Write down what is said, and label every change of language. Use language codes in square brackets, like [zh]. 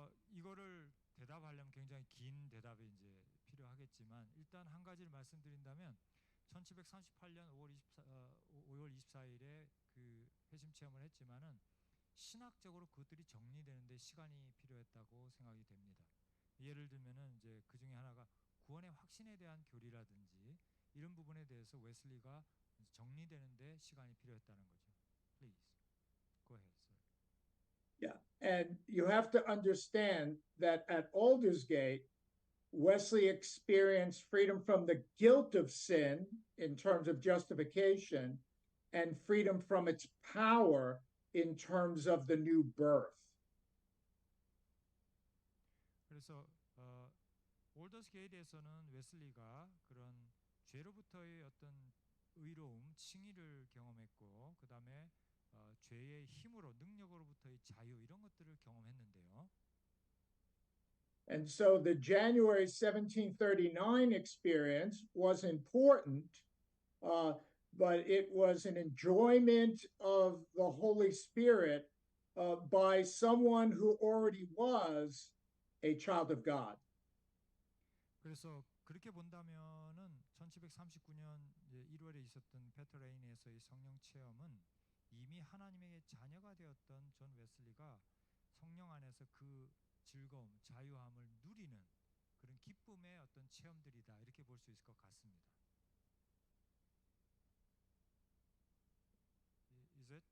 [ko] 이거를 대답하려면 굉장히 긴 대답이 이제 필요하겠지만 일단 한 가지를 말씀드린다면 1738년 5월 24일에 그 회심 체험을 했지만은 신학적으로 그것들이 정리되는데 시간이 필요했다고 생각이 됩니다. 예를 들면은 이제 그 중에 하나가 구원의 확신에 대한 교리라든지 이런 부분에 대해서 웨슬리가 정리되는데 시간이 필요했다는 거죠. [en] Please go ahead, sir. Yeah, and you have to understand that at Aldersgate, Wesley experienced freedom from the guilt of sin in terms of justification and freedom from its power in terms of the new birth. [ko] 그래서 올더스게이트에서는 웨슬리가 그런 죄로부터의 어떤 의로움, 칭의를 경험했고 그 다음에 죄의 힘으로 능력으로부터의 자유 이런 것들을 경험했는데요. [en] And so the January 1739 experience was important, but it was an enjoyment of the Holy Spirit by someone who already was a child of God. [ko] 그래서 그렇게 본다면은 1739년 1월에 있었던 페터레인에서의 성령 체험은 이미 하나님의 자녀가 되었던 존 웨슬리가 성령 안에서 그 즐거움, 자유함을 누리는 그런 기쁨의 어떤 체험들이다 이렇게 볼 수 있을 것 같습니다. [en] Is